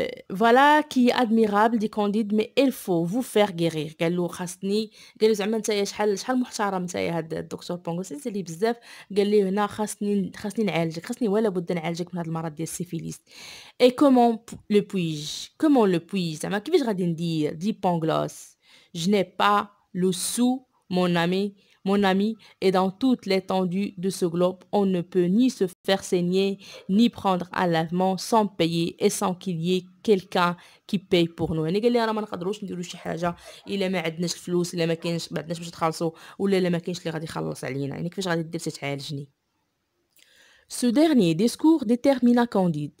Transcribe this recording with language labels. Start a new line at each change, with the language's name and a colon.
French: Voilà qui est admirable dit Candide, mais il faut vous faire guérir.
Arabic: قال له خاصني، قال له زعما نتايا شحال محترم نتايا هاد الدكتور بونغوس اللي بزاف. قال لي هنا خاصني نعالجك، خاصني ولا بد نعالجك من هاد المرض ديال السيفيليس.
French: Et comment le puis-je
Arabic: زعما كيفاش غادي ندير؟
French: دي بونغلوس je n'ai pas le sou mon ami, et dans toute l'étendue de ce globe, on ne peut ni se faire saigner, ni prendre un lavement sans payer et sans qu'il y ait quelqu'un qui paye pour nous.
Arabic: يعني قال لي راه ما نقدروش نديرو شي حاجه الا ما عندناش الفلوس، الا ما كاينش ما عندناش باش نخلصوا، ولا الا ما كاينش اللي غادي يخلص علينا. يعني كيفاش غادي دير تتعالجني؟
French: Ce dernier discours détermina Candide.